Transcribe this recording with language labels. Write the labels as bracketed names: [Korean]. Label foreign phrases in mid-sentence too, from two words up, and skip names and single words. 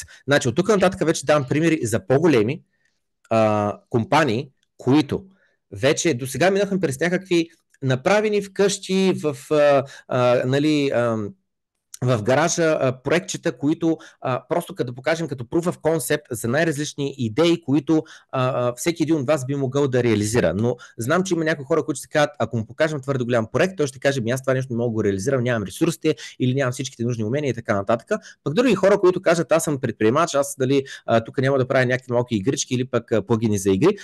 [Bulgarian] Значи, от тук нататък вече давам примери за по-големи компании, които вече до сега минахме през някакви направени вкъщи нали, в гаража проектчета, които просто като покажем като [English] proof of concept [Bulgarian] за най-различни идеи, които всеки един от вас би могъл да реализира. Но знам, че има някои хора, които ще кажат, ако му покажем твърде голям проект, той ще каже, аз това нещо не мога да го реализирам, нямам ресурсите или нямам всичките нужни умения и така нататък. Пък други хора, които кажат, аз съм предприемач, аз дали тук няма да правя някакви малки игрички или пък плагини за игри.